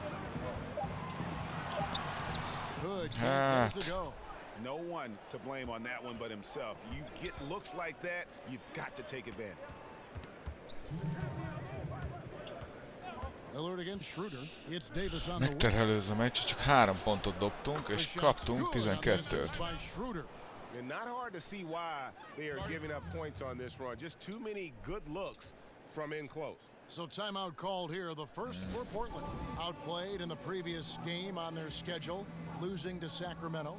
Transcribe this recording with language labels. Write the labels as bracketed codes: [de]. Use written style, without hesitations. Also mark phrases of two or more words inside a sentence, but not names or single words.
[en] Hood can't get it to go. No one to blame on that one but himself. You get looks like that, you've got to take advantage. Lillard against Schroeder. It's Davis on the [hu] megterhelő ez a meccs, csak 3 pontot dobtunk, és kaptunk 12-t. [en] And not hard to see why they are giving up points on this run. Just too many good looks from in close. So timeout called here, the first for Portland. Outplayed in the previous game on their schedule, losing to Sacramento.